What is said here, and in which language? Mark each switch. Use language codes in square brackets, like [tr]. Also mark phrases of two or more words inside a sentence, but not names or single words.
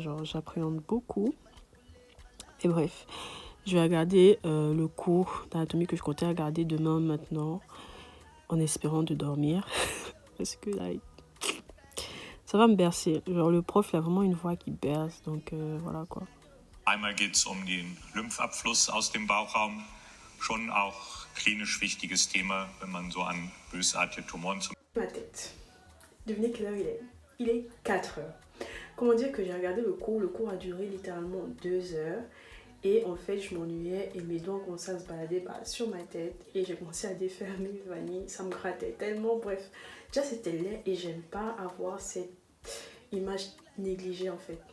[fr] Genre, j'appréhende beaucoup. Et bref, je vais regarder le cours d'anatomie que je comptais regarder demain maintenant, en espérant de dormir. Parce que là, ça va me bercer. Genre, le prof, il a vraiment une voix qui berce. Donc, voilà quoi. [de] Einmal geht es den Lymphabfluss aus dem Bauchraum. Schon auch klinisch wichtiges Thema, wenn man so an bösartige Tumoren zum [fr] Ma tête. Devinez quelle heure il est. Il est 4 heures. Comment dire que j'ai regardé le cours. Le cours a duré littéralement 2 heures. Et en fait, je m'ennuyais et mes doigts ont commencé à se balader sur ma tête. Et j'ai commencé à défaire mes vanilles. Ça me grattait tellement. Bref, déjà c'était laid et j'aime pas avoir cette image négligée en fait.